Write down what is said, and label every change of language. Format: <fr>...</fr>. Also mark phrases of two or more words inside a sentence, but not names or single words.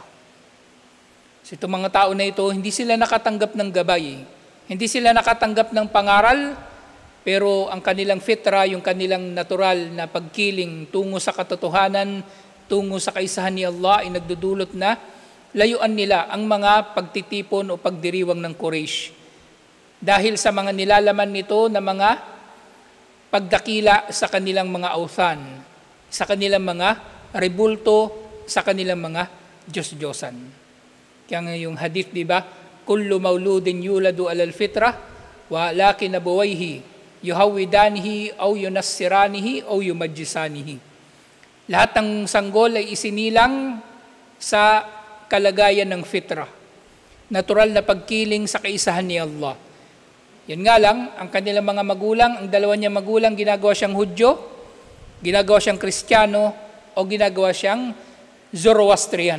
<tl>So itong mga tao na ito, hindi sila nakatanggap ng gabay, hindi sila nakatanggap ng pangaral, pero ang kanilang fitra, yung kanilang natural na pagkiling tungo sa katotohanan, tungo sa kaisahan ni Allah ay nagdudulot na layuan nila ang mga pagtitipon o pagdiriwang ng Quraysh. Dahil sa mga nilalaman nito na mga pagdakila sa kanilang mga awthan, sa kanilang mga rebulto, sa kanilang mga Diyos-Diyosan. Kaya nga yung hadith, di ba?</tl> <ar>كل مولود يولد على الفطرة ولكن أبواه يهودانه أو ينصرانه أو يمجسانه.</ar> <tl>Lahat ng sanggol ay isinilang sa kalagayan ng fitrah. Natural na pagkiling sa kaisahan ni Allah. Yun nga lang, ang kanilang mga magulang, ang dalawa niyang magulang, ginagawa siyang Hudyo, ginagawa siyang Kristiyano, o ginagawa siyang Zoroastrian.</tl>